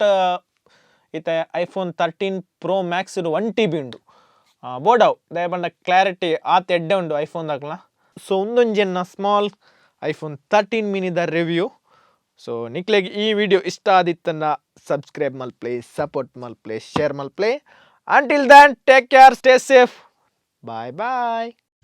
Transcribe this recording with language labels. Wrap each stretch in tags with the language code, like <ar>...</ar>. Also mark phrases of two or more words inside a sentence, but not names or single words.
<tcy>ಈತ ಐಫೋನ್ 13 Pro Max 1 TB ಉಂಡು. ಬೋಡಾವ್ ದಯಪಂಡ ಕ್ಲಾರಿಟಿ ಆತ ಎಡ್ಡೆ ಉಂಡು ಐಫೋನ್ ದಾಕ್ಲ. ಸೊ ಒಂದೊಂಜೆನ್ನ ಸ್ಮಾಲ್ ಐಫೋನ್ 13 ಮಿನಿದ ರಿವ್ಯೂ. ಸೊ ನಿಕ್ಲೆಗ್ ಈ ವಿಡಿಯೋ ಇಷ್ಟ ಆದಿತ್ತನ್ನ ಸಬ್ಸ್ಕ್ರೈಬ್ ಮಲ್ಪ್ಲೆ, ಸಪೋರ್ಟ್ ಮಲ್ಪ್ಲೆ, ಶೇರ್ ಮಲ್ಪ್ಲೆ.</tcy> <en>Until then, take care, stay safe. Bye bye.</en>